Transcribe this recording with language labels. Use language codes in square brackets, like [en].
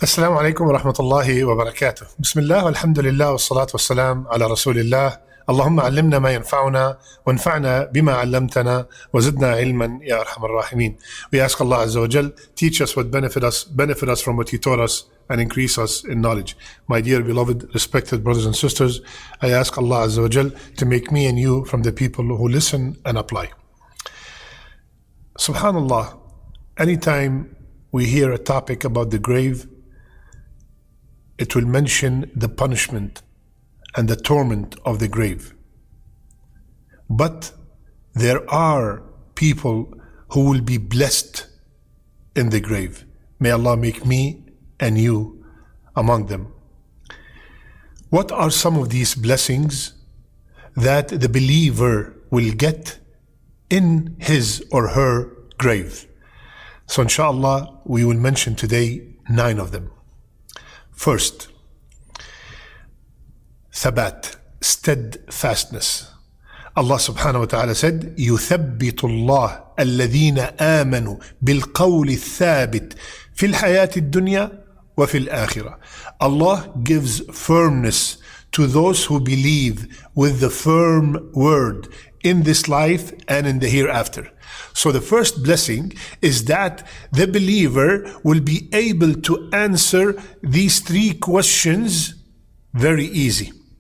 [ar] السلام عليكم ورحمة الله وبركاته. بسم الله والحمد لله والصلاة والسلام على رسول الله. اللهم علمنا ما ينفعنا وانفعنا بما علمتنا وزدنا علما يا أرحم الراحمين. [en] We ask Allah Azza wa Jal, teach us what benefit us from what He taught us and increase us in knowledge. My dear beloved respected brothers and sisters, I ask Allah Azza wa Jal to make me and you from the people who listen and apply. Subhanallah, anytime we hear a topic about the grave, it will mention the punishment and the torment of the grave. But there are people who will be blessed in the grave. May Allah make me and you among them. What are some of these blessings that the believer will get in his or her grave? So inshallah, we will mention today 9 of them. First, thabat, steadfastness. Allah subhanahu wa ta'ala said, [ar] يُثَبِّتُ اللَّهُ الَّذِينَ آمَنُوا بِالْقَوْلِ الثَّابِتِ فِي الْحَيَاةِ الدُّنْيَا وَفِي الْآخِرَةِ. [en] Allah gives firmness to those who believe with the firm word in this life and in the hereafter. So the first blessing is that the believer will be able to answer these 3 questions very easy.